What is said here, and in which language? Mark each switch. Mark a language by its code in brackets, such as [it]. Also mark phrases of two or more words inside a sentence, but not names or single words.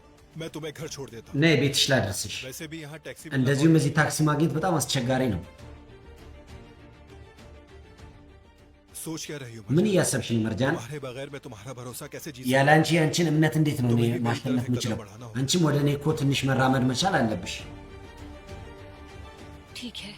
[hi] मैं तुम्हें घर छोड़ देता [am] ነይ ቤትሽ ላድርስሽ። [hi] हूँ वैसे भी यहाँ टैक्सी [am] እንደዚሁም እዚህ ታክሲ ማግኘት በጣም አስቸጋሪ ነው። [hi] सोच क्या रही हो [am] ምን እያሰብሽ ነው መርጃን? [hi] तुम्हारे बगैर मैं तुम्हारा भरोसा कैसे जी [am] ያለ አንቺ ያንቺን እምነት እንዴት ነው እኔ [hi] तुम्हें [am] ማሸነፍ [hi] कदम [am] የምችለው? [hi] बढ़ाना होगा। [am] አንቺም ወደ እኔ እኮ ትንሽ መራመድ መቻል አለብሽ። [hi] ठीक है